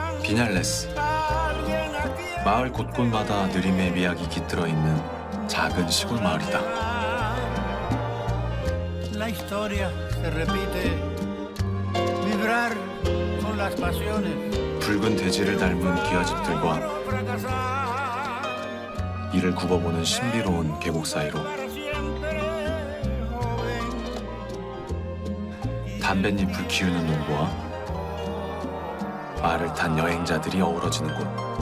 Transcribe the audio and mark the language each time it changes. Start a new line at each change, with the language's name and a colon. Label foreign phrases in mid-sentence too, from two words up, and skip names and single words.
Korean: 비냘레스. 마을 곳곳마다 느림의 미학이 깃들어 있는 작은 시골 마을이다.
Spanish: La historia se repite. Vibrar con las pasiones.
Korean: 붉은 돼지를 닮은 기와집들과 이를 굽어보는 신비로운 계곡 사이로 담뱃잎을 키우는 농부와 말을 탄 여행자들이 어우러지는 곳.